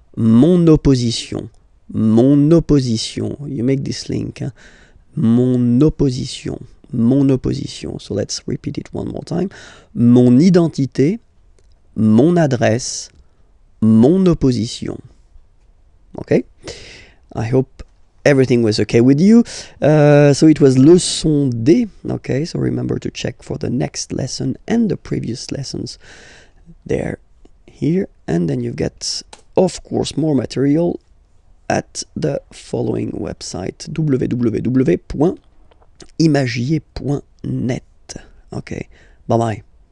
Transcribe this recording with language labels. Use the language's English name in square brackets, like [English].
[French] Mon opposition. [English] You make this link, [French] mon opposition. [English] So let's repeat it one more time. [French] Mon identité, mon adresse, mon opposition. [English] Okay, I hope everything was okay with you. So it was Leçon D. Okay, so remember to check for the next lesson and the previous lessons there, here, and then you get, of course, more material at the following website, www.imagier.net. Okay, bye bye.